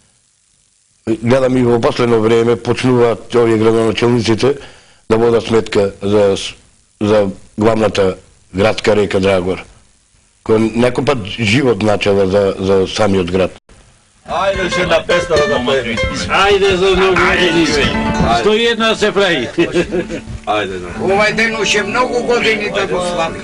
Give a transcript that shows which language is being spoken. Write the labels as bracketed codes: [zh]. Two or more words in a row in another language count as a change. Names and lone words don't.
[mk] Гледам и во последно време почнуваат овие градоначелниците да водат сметка за главната градска река Драгор, која некој пат живот значела за самиот град. Ајде ще на песна да пеем. Ајде за нови години. 101 се прави. Ајде, да. Овај ден уше многу години да го славимо.